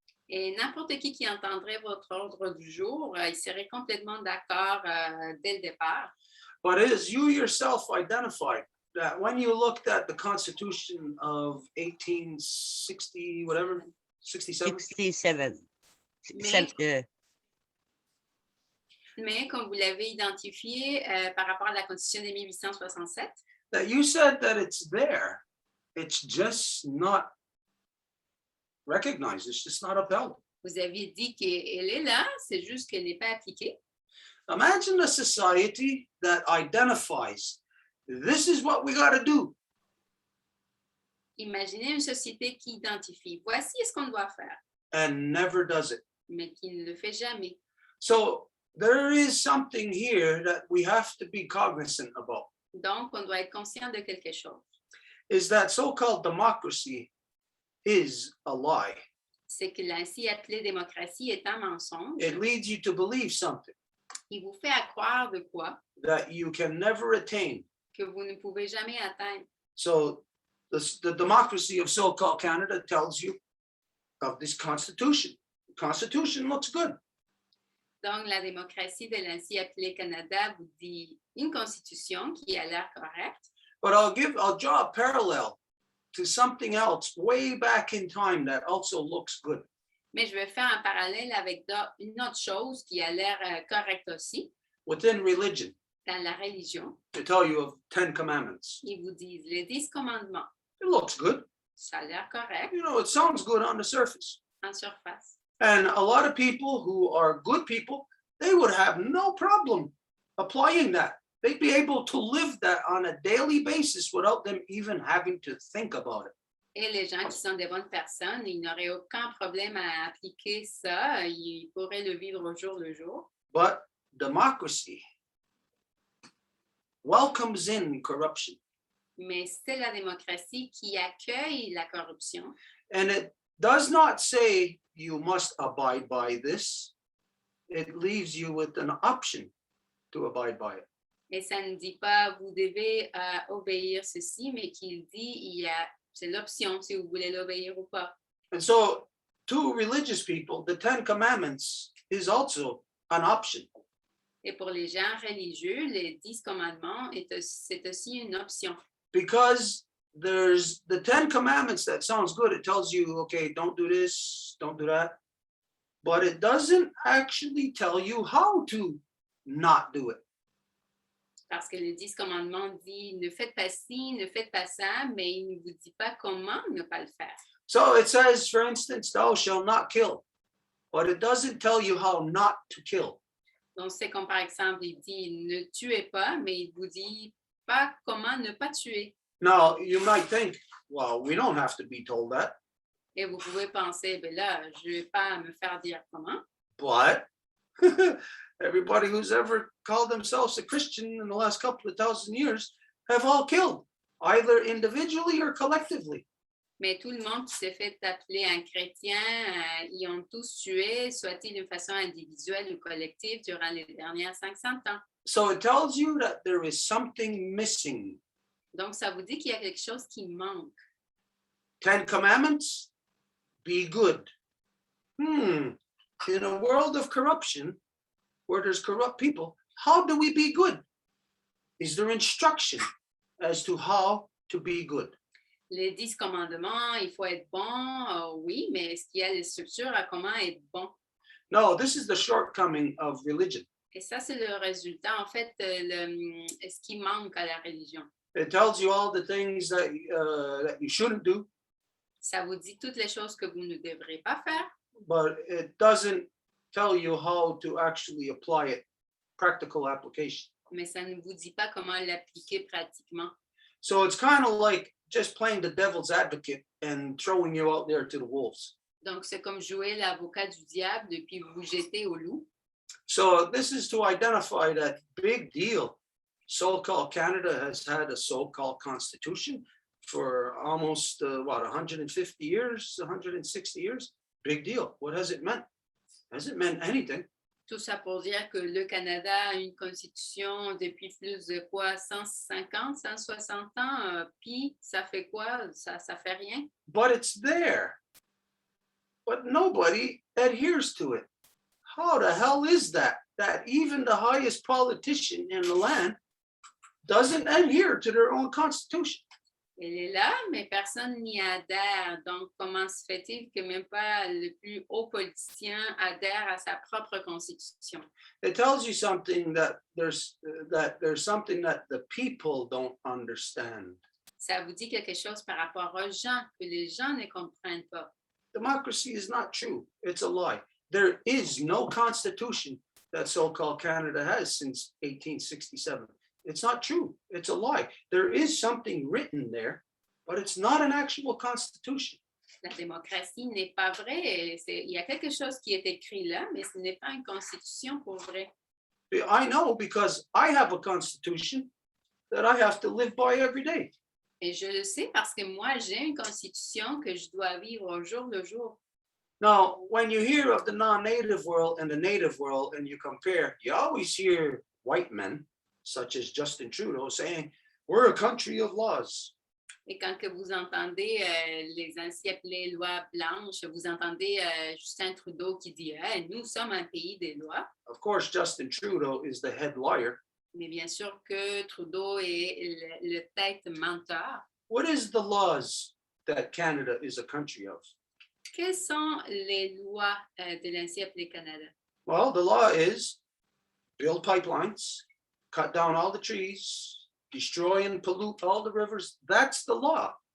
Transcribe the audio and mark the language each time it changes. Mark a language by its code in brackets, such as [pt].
[fr] Et n'importe qui entendrait votre ordre du jour, il serait complètement d'accord dès le départ. [en] But as you yourself identified, that when you looked at the Constitution of 1860, whatever, 67? 67. [fr] Mais comme vous l'avez identifié par rapport à la Constitution de 1867, [en] That you said that it's there, it's just not recognized, it's just not upheld. [fr] vous aviez dit qu'elle est là, c'est juste qu'elle n'est pas appliquée. [en] Imagine a society that identifies, this is what we got to do. [fr] Imaginez une société qui identifie, voici ce qu'on doit faire, [en] And never does it. [fr] mais qui ne le fait jamais. [en] So there is something here that we have to be cognizant about, [fr] Donc, on doit être conscient de quelque chose. [en] is that so-called democracy is a lie. [fr] C'est que l'ainsi appelée démocratie est un mensonge. [en] It leads you to believe something [fr] Il vous fait croire de quoi [en] that you can never attain. [fr] que vous ne pouvez jamais atteindre. [en] So the democracy of so-called Canada tells you of this constitution. The constitution looks good. [fr] Donc, la démocratie de l'ainsi appelée Canada vous dit une constitution qui a l'air correcte, [en] But I'll draw a parallel to something else way back in time that also looks good. [fr] mais je vais faire un parallèle avec une autre chose qui a l'air correcte aussi [en] Within religion, [fr] dans la religion. [en] to tell you of 10 commandments. [fr] Ils vous disent les 10 commandements. [en] It looks good. [fr] Ça a l'air correct [en] You know, it sounds good on the surface. [fr] en surface. [en] And a lot of people who are good people, they would have no problem applying that. They'd be able to live that on a daily basis without them even having to think about it. [fr] Et les gens qui sont des bonnes personnes, ils n'auraient aucun problème à appliquer ça. Ils pourraient le vivre au jour le jour. [en] But democracy welcomes in corruption. [fr] Mais c'est la démocratie qui accueille la corruption. [en] And it does not say you must abide by this. It leaves you with an option to abide by it. [fr] Et ça ne dit pas vous devez obéir ceci, mais qu'il dit c'est l'option si vous voulez l'obéir ou pas. [en] And so to religious people, the 10 commandments is also an option. [fr] Et pour les gens religieux, les 10 commandements, c'est aussi une option. [en] Because there's the 10 commandments that sounds good. It tells you, okay, don't do this, don't do that. But it doesn't actually tell you how to not do it. [fr] Parce que les 10 commandements disent ne faites pas ci, ne faites pas ça, mais il ne vous dit pas comment ne pas le faire. [en] So it says, for instance, thou shalt not kill. But it doesn't tell you how not to kill. [fr] Donc, c'est comme par exemple, il dit ne tuez pas, mais il ne vous dit pas comment ne pas tuer. [en] Now, you might think, well, we don't have to be told that. [fr] Et vous pouvez penser, ben là, je ne vais pas me faire dire comment. [en] But everybody who's ever called themselves a Christian in the last couple of thousand years have all killed, either individually or collectively. [fr] Mais tout le monde qui s'est fait appeler un chrétien, ils ont tous tué, soit-il d'une façon individuelle ou collective, durant les dernières 500 ans. [en] So it tells you that there is something missing. [fr] Donc, ça vous dit qu'il y a quelque chose qui manque. [en] 10 commandments, be good. In a world of corruption, where there's corrupt people, how do we be good? Is there instruction as to how to be good? [fr] Les 10 commandements, il faut être bon, oui, mais est-ce qu'il y a des structures à comment être bon? [en] No, this is the shortcoming of religion. [fr] Et ça, c'est le résultat, en fait, ce qui manque à la religion. [en] It tells you all the things that you shouldn't do, [fr] Ça vous dit toutes les choses que vous ne devrez pas faire, [en] but it doesn't tell you how to actually apply it, practical application. [fr] mais ça ne vous dit pas comment l'appliquer pratiquement. [en] So it's kind of like just playing the devil's advocate and throwing you out there to the wolves. [fr] Donc, c'est comme jouer l'avocat du diable puis vous jeter au loup. [en] So this is to identify that big deal. So-called Canada has had a so-called constitution for almost, 150 years, 160 years? Big deal. What has it meant? Hasn't meant anything. [fr] Tout ça pour dire que le Canada a une constitution depuis plus de quoi, 150, 160 ans, puis ça fait quoi? Ça fait rien. [en] But it's there. But nobody adheres to it. How the hell is that? That even the highest politician in the land doesn't adhere to their own constitution. [fr] Elle est là, mais personne n'y adhère. Donc, comment se fait-il que même pas le plus haut politicien adhère à sa propre constitution? [en] It tells you something that there's something that the people don't understand. [fr] Ça vous dit quelque chose par rapport aux gens que les gens ne comprennent pas. [en] Democracy is not true. It's a lie. There is no constitution that so-called Canada has since 1867. It's not true. It's a lie. There is something written there, but it's not an actual constitution. [fr] La démocratie n'est pas vraie. Il y a quelque chose qui est écrit là, mais ce n'est pas une constitution pour vrai. [en] I know because I have a constitution that I have to live by every day. [fr] Et je le sais parce que moi, j'ai une constitution que je dois vivre au jour le jour. [en] Now, when you hear of the non-native world and the native world and you compare, you always hear white men, such as Justin Trudeau, saying, we're a country of laws. [fr] Et quand que vous entendez les ainsi appelées lois blanches, vous entendez Justin Trudeau qui dit hey, nous sommes un pays des lois. [en] Of course, Justin Trudeau is the head liar. [fr] Mais bien sûr que Trudeau est le tête menteur. [en] What is the laws that Canada is a country of? [fr] Quelles sont les lois de l'ainsi appelé Canada? [en] Well, the law is build pipelines, cut down all the trees, destroy and pollute all the rivers. That's the law.